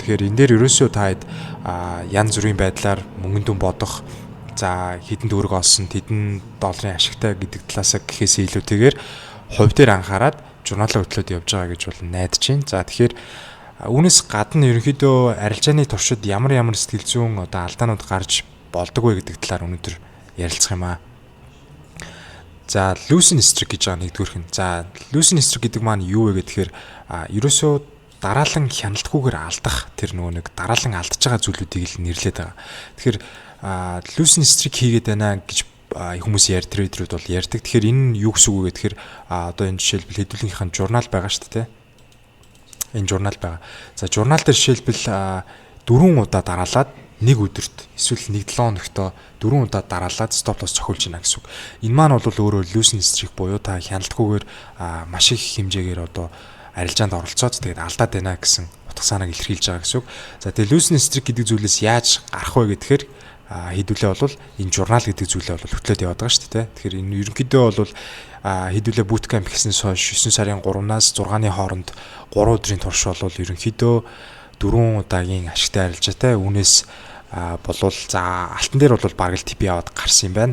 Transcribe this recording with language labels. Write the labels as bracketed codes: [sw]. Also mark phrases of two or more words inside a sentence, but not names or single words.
[mn] Тэгэхээр энэ дээр ерөөсөө та хэд янз бүрийн байдлаар мөнгөн дүн бодох, за хэдэн төгрөг олсон, хэдэн долларын ашигтай гэдэг талаас гэхээс илүүтэйгээр хувь дээр анхаарад журналаа хөтлөөд явж байгаа гэж бол найдаж байна. За тэгэхээр үүнээс гадна ерөнхийдөө арилжааны туршид ямар сэтгэл зүйн алдаанууд гарч болдог вэ гэдэг талаар өнөөдөр ярилцах юм аа. За [en] losing streak [mn] гэж байгаа нэгдүгээрх нь. За [en] losing streak [mn] гэдэг маань юу вэ гэхээр ерөөсөө дараалан хяналтгүйгээр алдах тэр нөгөө нэг дараалан алдж байгаа зүйлүүдийг л нэрлэдэг байгаа. Тэгэхээр [en] losing streak [mn] хийгээд байна гэж хүмүүс трейдерүүд бол ярьдаг. Тэгэхээр энэ юу гэсэн үг вэ гэхээр одоо энэ жишээлбэл хэдүүлгийнхаа журнал байгаа шүү дээ. Энэ журнал байгаа. За журнал дээр жишээлбэл 4 удаа дараалаад нэг өдөрт эсвэл 1-7 хоногт 4 удаа дараалаад [en] stop loss [mn] цохиулж байна гэсэн үг. Энэ маань бол өөрөө [en] losing streak [mn] буюу та хяналтгүйгээр маш их хэмжээгээр одоо арилжаанд оролцоод тэгээд алдаад байна гэсэн утга санааг илэрхийлж байгаа гэсэн үг. За тэгээд [en] losing streak [mn] гэдэг зүйлээс яаж гарах вэ гэхээр хэдүүлээ бол энэ журнал гэдэг зүйлээ бол хөтлөөд яваад байгаа шүү дээ. Тэгэхээр энэ ерөнхийдөө бол хэдүүлээ bootcamp гэснээс хойш 9 сарын 3-наас 6-ны хооронд 3 өдрийн турш бол ерөнхийдөө 4 удаагийн ашигтай арилжаатай үүнээс болвол за алтан дээр бол бараг л тип яваад гарсан юм байна.